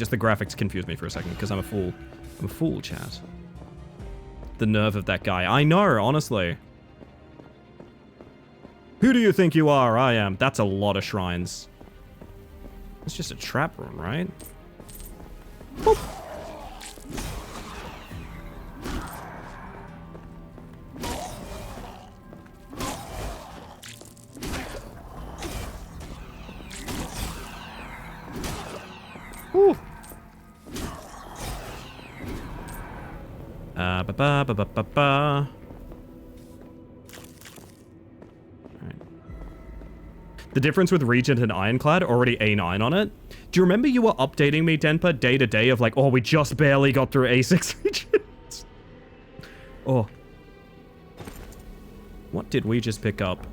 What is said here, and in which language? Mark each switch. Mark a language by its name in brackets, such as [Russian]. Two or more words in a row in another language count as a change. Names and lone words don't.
[English] Just the graphics confused me for a second because I'm a fool. I'm a fool, chat. The nerve of that guy. I know, honestly. Who do you think you are? I am. That's a lot of shrines. It's just a trap room, right? Boop. Woo. Ba ba ba ba ba ba. The difference with Regent and Ironclad, already A9 on it. Do you remember you were updating me, Denpa, day to day of like, oh, we just barely got through A6 Regent? Oh. What did we just pick up?